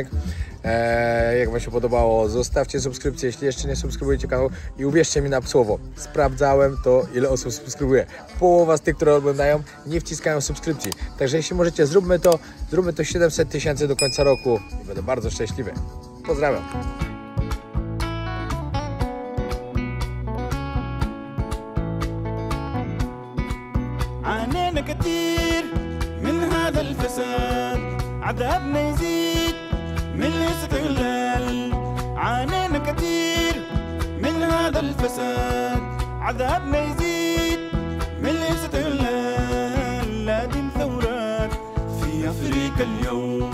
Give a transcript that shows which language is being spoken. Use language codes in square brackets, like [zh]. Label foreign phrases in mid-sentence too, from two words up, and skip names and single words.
[pl] Jak wam się podobało, zostawcie subskrypcję, jeśli jeszcze nie subskrybujecie kanału i uwierzcie mi na słowo, sprawdzałem to, ile osób subskrybuje. Połowa z tych, które oglądają, nie wciskają subskrypcji, także jeśli możecie, zróbmy to 700 000 do końca roku i będę bardzo szczęśliwy. Pozdrawiam. [ar] عانينا كتير من هذا الفساد عذابنا يزيد من الاستغلال عانينا كتير من هذا الفساد عذابنا يزيد من الاستغلال لازم ثورات في أفريقيا اليوم